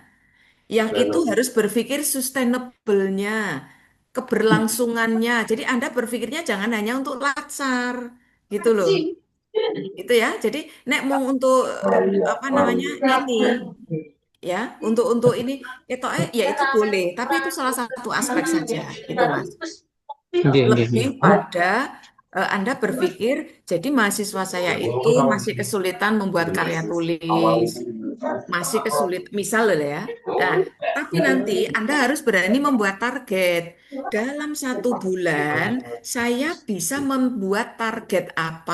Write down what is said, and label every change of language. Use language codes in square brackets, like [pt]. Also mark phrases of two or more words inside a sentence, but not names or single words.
[id] Yang itu harus berpikir sustainable-nya, keberlangsungannya. Jadi Anda berpikirnya jangan hanya untuk latsar, gitu loh. Itu ya. Jadi nek mau untuk apa namanya ini ya untuk ini itu ya itu boleh tapi itu salah satu aspek saja itu Mas [jv] Nggih, nggih, [id] lebih [jv] nggih. [id] pada Anda berpikir jadi mahasiswa saya itu masih kesulitan membuat karya tulis masih kesulitan misal loh ya nah tapi nanti Anda harus berani membuat target dalam 1 bulan saya bisa membuat target apa.